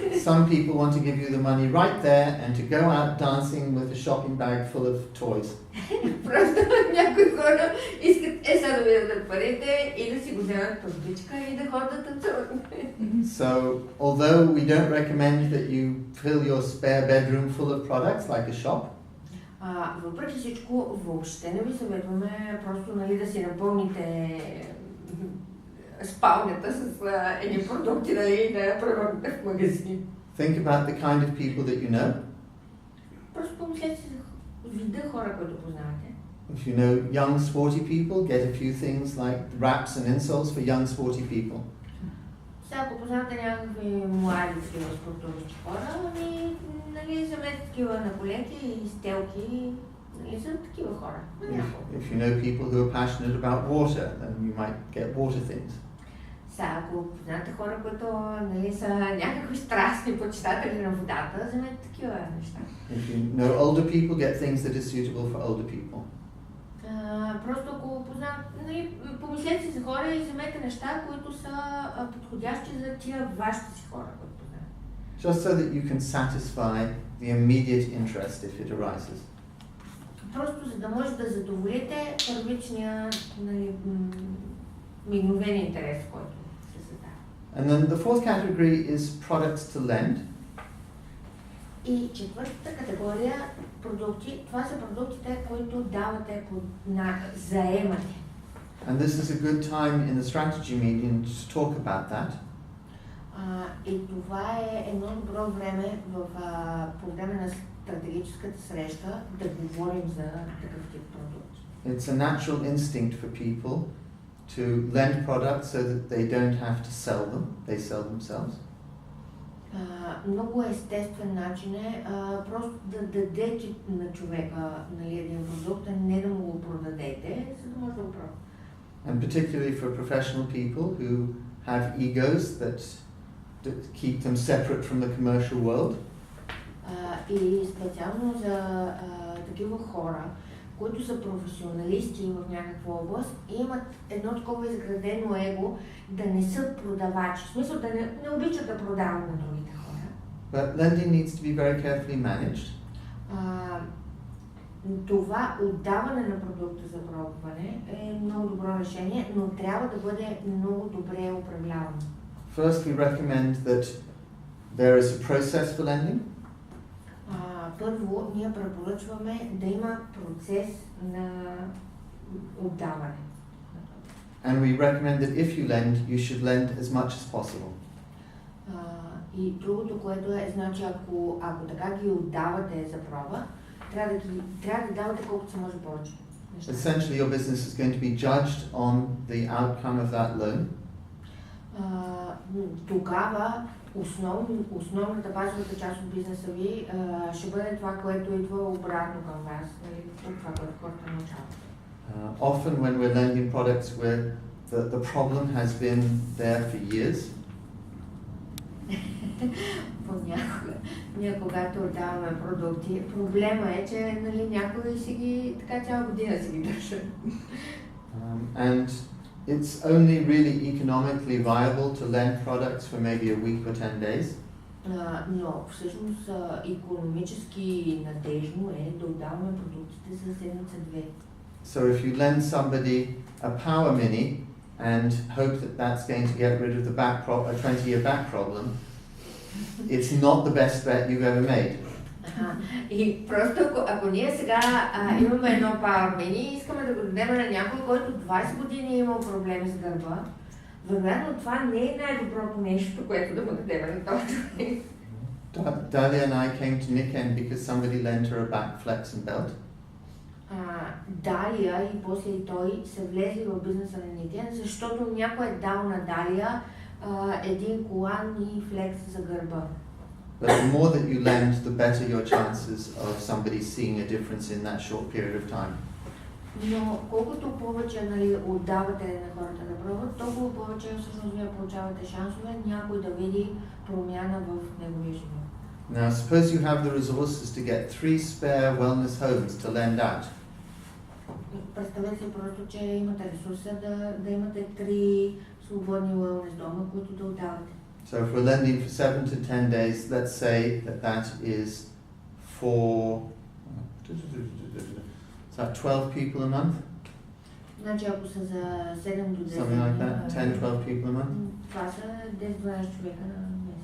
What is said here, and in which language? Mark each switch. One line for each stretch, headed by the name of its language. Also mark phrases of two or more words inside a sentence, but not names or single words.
English: Some people want to give you the money right there and to go out dancing with a shopping bag full of toys.
Bulgarian: Просто някои хора искат сега да ви дадат парите и да си го вземат турбичка и да ходят да танцуват.
English: So, although we don't recommend that you fill your spare bedroom full of products like a shop,
Bulgarian: въпреки всичко, въобще не ви съветваме просто, нали, да си напълните спалнята с едни продукти, нали, и да я превърнете в магазин.
English: think about the kind of people that you know.
Bulgarian: Просто помислете си за вида хора, които познавате.
English: If you know young sporty people, get a few things like wraps and insoles for young sporty people.
Bulgarian: Сега, ако познавате някакви млади такива спортуващи хора, нали, вземете такива на коленки и стелки, нали, за такива хора.
English: If you know people who are passionate about water, then you might get water things.
Bulgarian: Сега, ако познавате хора, които, нали, са някакви страстни почитатели на водата, вземете такива неща.
English: If you know older people, get things that are suitable for older people.
Bulgarian: Просто ако познавате, помислете си за хора и вземете неща, които са подходящи за тия вашите си хора, които познавате.
English: Just so that you can satisfy the immediate interest if it arises.
Bulgarian: Просто за да може да задоволите първичния мигновен интерес, който се създава.
English: And then the fourth category is products to lend.
Bulgarian: И четвъртата категория продукти, това са продуктите, които давате заемате.
English: And this is a good time in the strategy meeting to talk about that.
Bulgarian: И това е едно добро време по време на стратегическата среща да говорим за такъв тип продукти.
English: It's a natural instinct for people to lend products so that they don't have to sell them, they sell themselves.
Bulgarian: Много естествен начин е просто да дадете на човека един продукт, а не да му го продадете, за да може да го пробва.
English: And particularly for professional people who have egos that keep them separate from the commercial world.
Bulgarian: И специално за такива хора, които са професионалисти в някаква област и имат едно такова изградено его да не са продавачи. В смисъл да не обичат да продават на другите хора.
English: But lending needs to be very carefully managed.
Bulgarian: Това отдаване на продукта за пробване е много добро решение, но трябва да бъде много добре управлявано.
English: First, we recommend that there is a process for lending.
Bulgarian: Първо, ние препоръчваме да има процес на отдаване.
English: And we recommend that if you lend, you should lend as much as possible.
Bulgarian: И другото, което е, значи ако така ги отдавате за проба, трябва да давате колкото се може повече.
English: Essentially, your business is going to be judged on the outcome of that loan.
Bulgarian: Тогава основната базовата част от бизнеса ви ще бъде това, което идва обратно към вас, това, което хората научават.
English: Often when we're lending products where the problem has been there for years.
Bulgarian: Ние когато отдаваме продукти, проблема е, че някой си ги така цяла година си ги държа.
English: And it's only really economically viable to lend products for maybe a week or 10 days.
Bulgarian: Но всъщност икономически надежно е да отдаваме продуктите за седмица-две.
English: So if you lend somebody a power mini and hope that that's going to get rid of the a 20-year back problem, it's not the best bet you've ever made.
Bulgarian: И просто ако ние сега имаме едно power mini и искаме да го дадем на някой, който 20 години е имал проблеми с гърба, вероятно това не е най-доброто нещо, което да му дадем на този човек.
English: Dalia and I came to Niken because somebody lent her a back flex and belt.
Bulgarian: Далия и после и той са влезли в бизнеса на Никен, защото някой е дал на Далия един колан и флекс за гърба.
English: But the more that you lend, the better your chances of somebody seeing a difference in that short period of time.
Bulgarian: Но колкото повече отдавате на хората да пробват, толкова повече всъщност вие получавате шансове някой да види промяна в неговия живот.
English: Now suppose you have the resources to get 3 spare wellness homes to lend out.
Bulgarian: Представете си просто, че имате ресурса да имате 3 свободни wellness дома, които да отдавате.
English: So if we're lending for 7 to 10 days, let's say that is for 12 people a month?
Bulgarian: Значи ако са за 7 до 10
English: Something like that, 10, 12 people a month?
Bulgarian: Това са 10-12 човека на месец.